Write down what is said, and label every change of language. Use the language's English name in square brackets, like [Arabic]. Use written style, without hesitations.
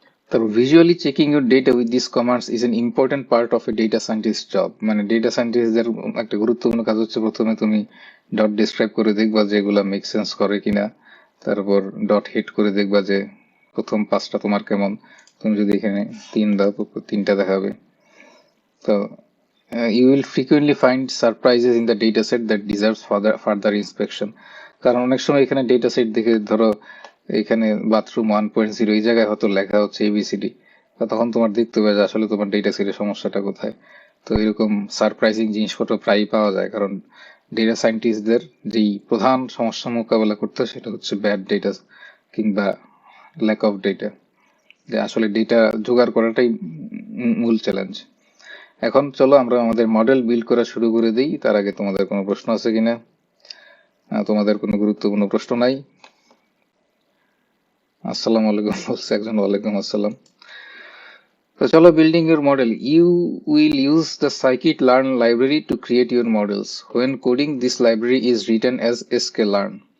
[Bangla] তারপর [English] Visually checking your data with this commands is an important part of a data scientist job. [Bangla] মানে data সায়েন্টিস্টদের একটা গুরুত্বপূর্ণ কাজ হচ্ছে প্রথমে তুমি ডট ডিসক্রাইব করে দেখবা যে এগুলা মেক সেন্স করে কিনা, তারপর ডট হিট করে দেখবা যে প্রথম 5টা তোমার কেমন। তুমি যদি এখানে 3 দাও, 3টা দেখাবে। [English] তো you will frequently find surprises in the dataset that deserves further inspection. [Bangla] কারণ অনেক সময় এখানে ডেটা সেট দেখে ধরো এখানে বাথরুম 1.0 এই জায়গায় হয়তো লেখা হচ্ছে এবিসিডি, তখন তোমার দেখতে হবে যে আসলে তোমার ডেটা সেটের সমস্যাটা কোথায়। তো এরকম সারপ্রাইজিং জিনিসপত্র প্রায়ই পাওয়া যায়, কারণ ডেটা সায়েন্টিস্টদের যেই প্রধান সমস্যা মোকাবেলা করতে হয় সেটা হচ্ছে ব্যাড ডেটা কিংবা ল্যাক অফ ডেটা, যে আসলে ডেটা জোগাড় করাটাই মূল চ্যালেঞ্জ। এখন চলো আমরা আমাদের মডেল বিল্ড করা শুরু করে দিই। তার আগে তোমাদের কোনো প্রশ্ন আছে কিনা? তোমাদের কোনো গুরুত্বপূর্ণ প্রশ্ন নাই? আসসালামু আলাইকুম বলছে একজন, ওয়ালাইকুম আসসালাম। তো চলো, [English] Building your model. You will use the scikit-learn library to create your models. When coding, this library is written as sklearn.